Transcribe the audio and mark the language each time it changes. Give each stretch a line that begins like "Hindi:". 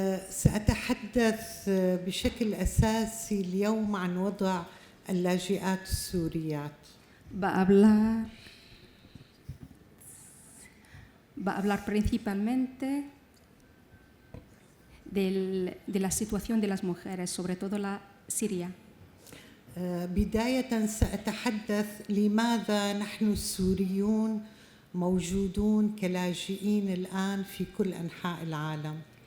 Arabic: سأتحدث بشكل أساسي اليوم عن وضع اللاجئات السوريات.
Spanish: Va a hablar principalmente de la situación de las mujeres, sobre todo la siria.
Arabic: بداية سأتحدث لماذا نحن السوريون موجودون كلاجئين الآن في كل أنحاء العالم.